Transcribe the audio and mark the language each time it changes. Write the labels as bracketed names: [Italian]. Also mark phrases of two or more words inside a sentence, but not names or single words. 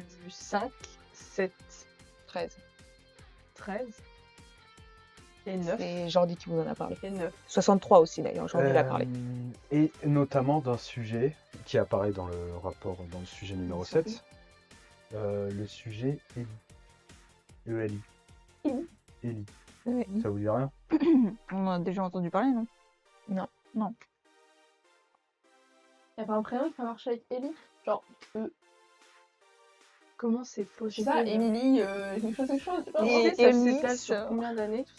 [French] 5, 7, 13. 13 et 9. C'est Jordi qui vous en a parlé. Et 9. 63 aussi d'ailleurs, Jordi l'a parlé. Et notamment d'un sujet qui apparaît dans le rapport, dans le sujet numéro 7. Le sujet Eli. E-L-I. Eli. Eli. Oui. Ça vous dit rien? On en a déjà entendu parler, non? Y'a pas un prénom qui va marcher avec Ellie? Genre, Comment c'est je sais possible? pas, Emily, quelque chose, je sais pas. Et- Et ça Elise, s'étale sur combien d'années tout ça?